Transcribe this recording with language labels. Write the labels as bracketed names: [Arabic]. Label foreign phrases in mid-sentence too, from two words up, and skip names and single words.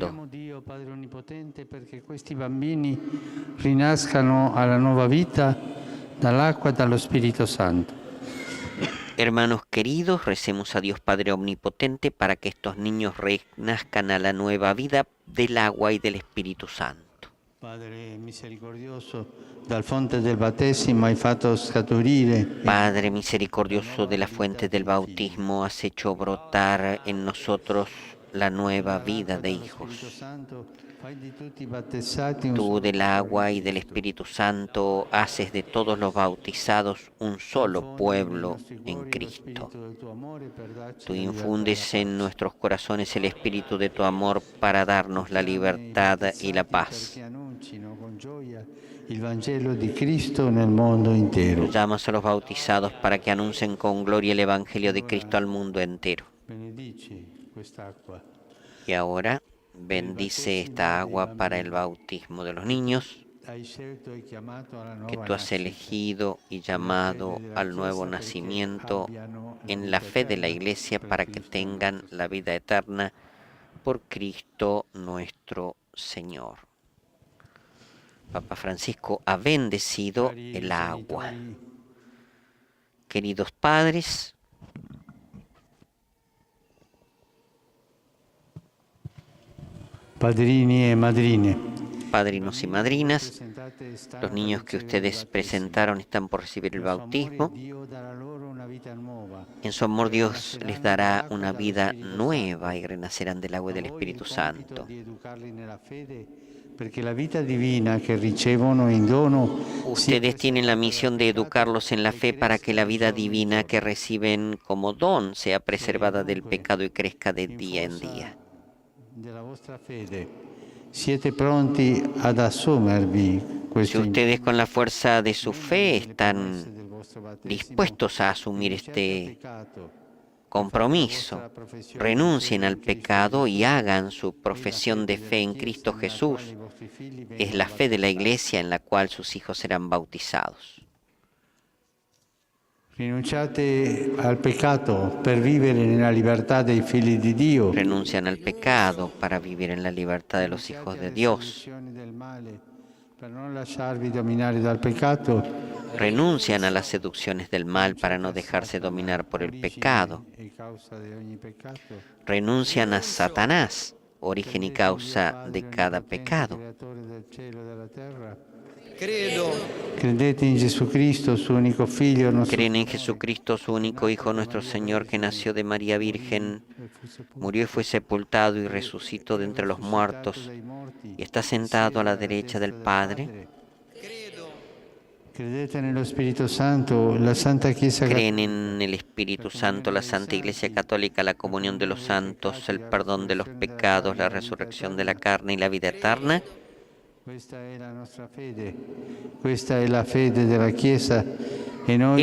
[Italian] Preghiamo Dio, Padre Onnipotente, perché questi bambini rinascano alla nuova vita dall'acqua e dallo Spirito Santo. [Spanish] Hermanos queridos, recemos a Dios Padre Omnipotente para que estos niños renazcan a la nueva vida del agua y del Espíritu Santo. [Italian] Padre misericordioso, dal fonte del battesimo hai fatto scaturire [Spanish] Padre misericordioso, de la fuente del bautismo has hecho brotar en nosotros la nueva vida de hijos. Tú del agua y del Espíritu Santo haces de todos los bautizados un solo pueblo en Cristo. Tú infundes en nuestros corazones el espíritu de tu amor para darnos la libertad y la paz. [Italian] il Vangelo di Cristo nel mondo intero. [Spanish] Tú llamas a los bautizados para que anuncien con gloria el Evangelio de Cristo al mundo entero. [Italian] Benedici quest'acqua. [Spanish] Y ahora bendice esta agua para el bautismo de los niños [Italian] Hai scelto e chiamato alla [Spanish] que [Italian] nuova [Spanish] tú has [Italian] nascita. [Spanish] elegido y llamado al nuevo nacimiento en la fe de la Iglesia para que tengan la vida eterna por Cristo nuestro Señor. Papa Francisco ha bendecido el agua. Queridos padres, [Italian] Padrini e madrine, [Spanish] padrinos y madrinas, los niños que ustedes presentaron están por recibir el bautismo. [Italian] Dio darà loro una vita nuova. [Spanish] En su amor Dios les dará una vida nueva y renacerán del agua y del Espíritu Santo. [Italian] Di educarli nella fede, perché la vita divina che ricevono in dono [Spanish] Ustedes tienen la misión de educarlos en la fe para que la vida divina que reciben como don sea preservada del pecado y crezca de día en día. [Italian] della vostra fede siete pronti ad assumervi Si questo [Spanish] ustedes con la fuerza de su fe están dispuestos a asumir este compromiso, renuncien al pecado y hagan su profesión de fe en Cristo Jesús. Es la fe de la Iglesia en la cual sus hijos serán bautizados. [Italian] rinunciate al peccato per vivere nella libertà dei figli di Dio. [Spanish] Renuncian al pecado para vivir en la libertad de los hijos de Dios. [Italian] Del male, per non lasciarvi dominare dal peccato. [Spanish] Renuncian a las seducciones del mal para no dejarse dominar por el pecado. [Italian] E causa di ogni peccato. [Spanish] Renuncian a Satanás origen y causa de cada pecado. [Italian] Credete in Gesù Cristo, suo unico Figlio, nostro [Spanish] Creen en Jesucristo, su único Hijo, nuestro Señor, que nació de María Virgen, murió y fue sepultado y resucitó de entre los muertos, y está sentado a la derecha del Padre. [Italian] Credete nello Spirito Santo, la Santa Chiesa [Spanish] Creen en el Espíritu Santo, la Santa Iglesia Católica, la comunión de los santos, el perdón de los pecados, la resurrección de la carne y la vida eterna. [Italian] Questa è la nostra fede, questa è la fede della Chiesa e noi